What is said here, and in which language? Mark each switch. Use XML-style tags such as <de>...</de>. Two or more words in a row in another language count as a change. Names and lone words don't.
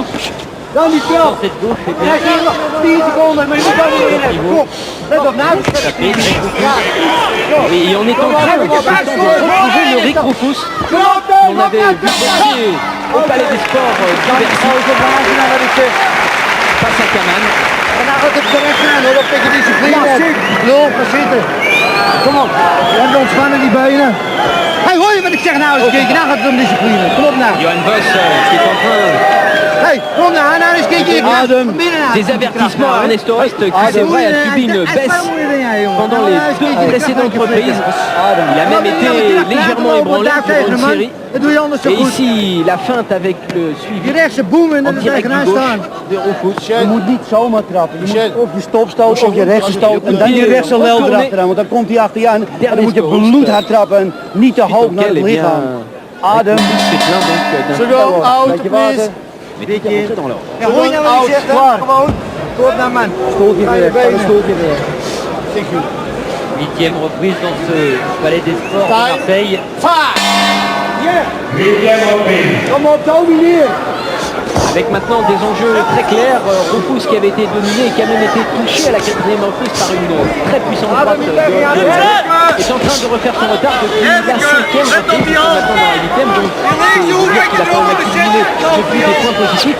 <fr>Dans cette gauche, et bien sûr, et on est en train de retrouver le Rick Rufus qu'on avait vu boxer au Palais des Sports face à Kaman.</fr> <nl>Kom op, we hebben ontspannen die benen. Hey, hoor je wat ik zeg nou eens kijken? Nou gaat het om discipline. Kom op nou.</nl> <fr>Johan Boss qui est en train</fr> <nl>Hey, kom nou, nou eens kijken.</nl> <fr>des avertissements à Ernesto Hoost qui c'est vrai a subi une baisse pendant les deux précédentes reprises. Il a même été légèrement ébranlé durant une série. Et ici la feinte avec le suivi en direct du gauche de Rufus.</fr> <nl>Je moet niet zomaar trappen. Je moet of je stopstoot of je rechtse stoot en dan je rechtse lel erachteraan. Want dan komt hij achter je aan en dan moet je bloedhard trappen en niet te hoog naar het lichaam. Adem.</nl> <en>Second out, please.</en> <nl>Beetje in.</nl> <fr>Dans l'ordre.</fr> <nl>Ja, hoor je nou wat ik zeg? Gewoon. Stoot naar man. Stootje weer. Stootje weer.</nl> <fr>Huitième reprise dans ce Palais des Sports de Marseille.</fr> <nl>Kom op, domineer.</nl> <fr>avec maintenant des enjeux très clairs. Rufus qui avait été dominé et qui a même été touché à la 4e reprise par une très puissante droite de est en train de refaire son retard depuis la 5e reprise, maintenant dans la 8e, donc c'est dire qu'il a quand même accumulé depuis des points positifs.</fr>